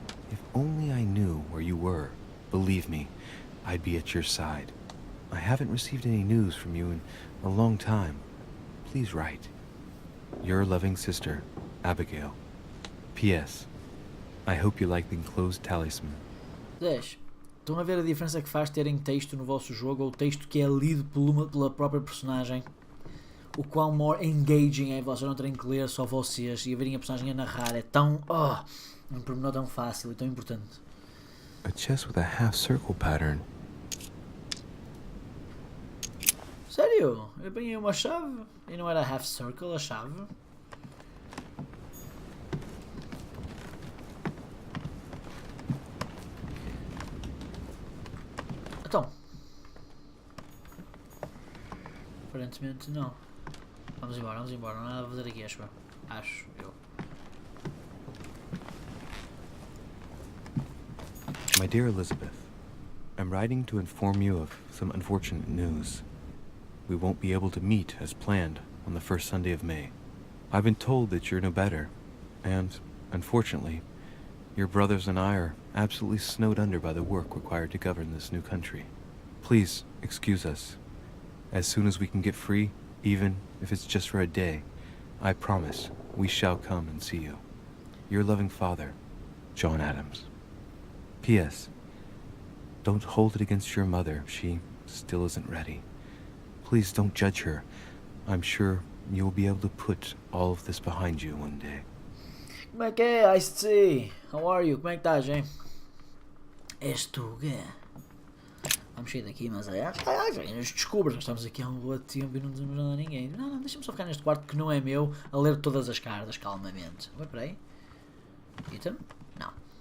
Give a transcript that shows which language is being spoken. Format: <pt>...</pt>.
<en>If only I knew where you were, believe me, I'd be at your side. I haven't received any news from you in a long time. Please write. Your loving sister, Abigail. P.S. I hope you like the enclosed talisman. 10.</en> <pt>Estão a ver a diferença que faz terem texto no vosso jogo ou texto que é lido pela própria personagem? O quão</pt> <en>more engaging</en> <pt>é vocês não terem que ler só vocês e a verem a personagem a narrar. É tão... um pormenor tão fácil e tão importante.</pt> <en>A chest with a half circle pattern.</en> <pt>Sério? Eu apanhei uma chave e não era half circle a chave? Então. Aparentemente não. Vamos embora, não há nada a fazer aqui, acho eu.</pt> <en>My dear Elizabeth, I'm writing to inform you of some unfortunate news. We won't be able to meet as planned on the first Sunday of May. I've been told that you're no better, and, unfortunately, your brothers and I are absolutely snowed under by the work required to govern this new country. Please excuse us. As soon as we can get free, even if it's just for a day, I promise we shall come and see you. Your loving father, John Adams. P.S. Don't hold it against your mother. She still isn't ready. Please don't judge her. I'm sure you'll be able to put all of this behind you one day.</en> <pt>Como é que é, Ice-T?</pt> <en>How are you?</en> <pt>Como é que estás, hein? És tu, o quê? Vamos sair daqui, mas já nos descubres. Nós estamos aqui há um bom tempo e não dizemos nada a ninguém. Não, deixa-me só ficar neste quarto que não é meu, a ler todas as cartas calmamente. Vai para aí. Ethan? Não.</pt>